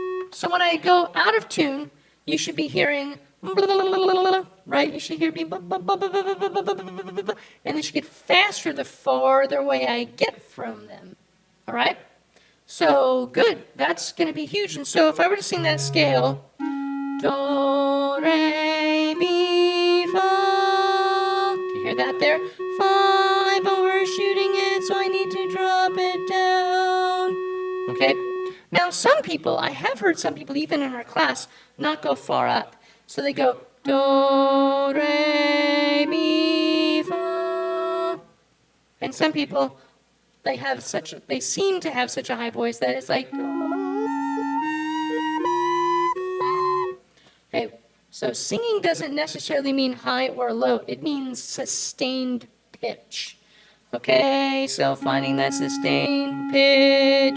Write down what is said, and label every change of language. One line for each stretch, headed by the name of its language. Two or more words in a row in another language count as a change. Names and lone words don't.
English: So when I go out of tune, you should be hearing, right? You should hear me, and it should get faster the farther away I get from them. All right? So good. That's going to be huge. And so if I were to sing that scale, do, re, mi, fa. Do you hear that there? 5, overshooting it, so I need to drop it down. Okay? Now, some people, I have heard some people, even in our class, not go far up. So they go, do, re, mi, fa. And some people, they seem to have such a high voice that it's like, okay, so singing doesn't necessarily mean high or low. It means sustained pitch. Okay, so finding that sustained pitch.